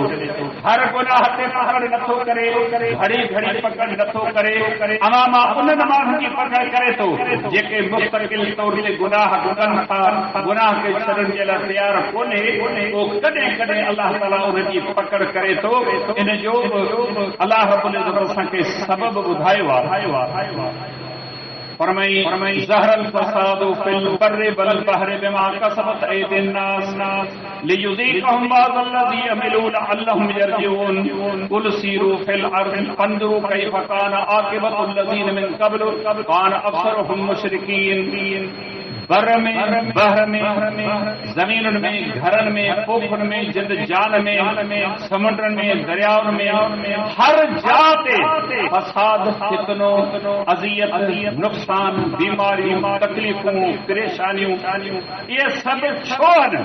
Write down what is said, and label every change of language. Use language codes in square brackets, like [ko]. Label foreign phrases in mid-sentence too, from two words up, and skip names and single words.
[sd] हर गुनाह ते पकड़ नथो करे, घड़ी घड़ी पकड़ नथो करे, अवां मां उन्हनि माण्हुनि जी पकड़ करे थो जेके मुस्तक़िल तौर ते गुनाह कनि था, गुनाह खे छॾण जे लाइ तयार कोन्हे। पोइ कॾहिं कॾहिं अल्लाह ताला उन्हनि जी पकड़ करे थो। इन जो अल्लाह [ar] رب العزة [sd] असांखे सबबु ॿुधायो आहे। [ar] फरमाई ظهر الفساد في البر والبحر بما كسبت أيدي الناس ليذيقهم بعض الذي عملوا لعلهم يرجعون قل سيروا في الأرض فانظروا كيف كان عاقبة الذين من قبل كان أكثرهم مشركين. [sd] बर में बहर में ज़मीनुनि में घरनि में पोखनि में जिंद जान में समुंडनि में दरियाउनि में हर जाइ ते फसाद फितनो अज़ियत नुक़सान बीमारियूं तकलीफ़ूं परेशानियूं इहे सभु छो आहिनि।